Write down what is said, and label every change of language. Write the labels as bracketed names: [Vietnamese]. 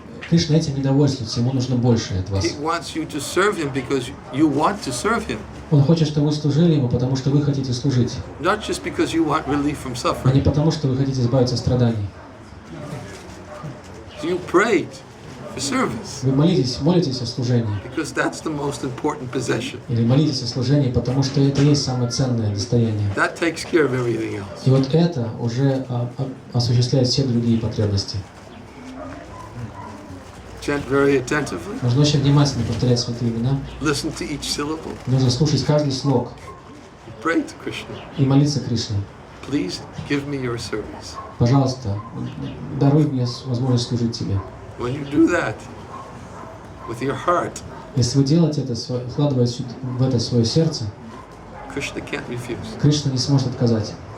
[Russian] Кришна этим недовольствуется, ему нужно больше от вас. [English] He wants you to serve him because you want to serve him. [Russian] Он хочет, чтобы вы служили ему, потому что вы хотите служить, [English] Not just because you want relief from [Russian] а не [English] suffering. [Russian] потому, что вы хотите избавиться от страданий. [English] You prayed for service [Russian] Вы молитесь о служении. [English] because that's the most important possession. [Russian] Или молитесь о служении, потому что это и есть самое ценное достояние. [English] That takes care of everything else. [Russian] И вот это уже осуществляет все другие потребности. [English] Chant very attentively. [Russian] Нужно очень внимательно повторять святые имена. [English] Listen to each syllable. [Russian] Нужно слушать каждый слог [English] Pray to Krishna. [Russian] и молиться Кришне. [English] Please give me your service. [Russian] Пожалуйста, даруй мне возможность служить Тебе. [English] When you do that with your heart, [Russian] Если вы делаете это, вкладывая в это свое сердце, [English] Krishna can't refuse. [Russian] Кришна не сможет отказать.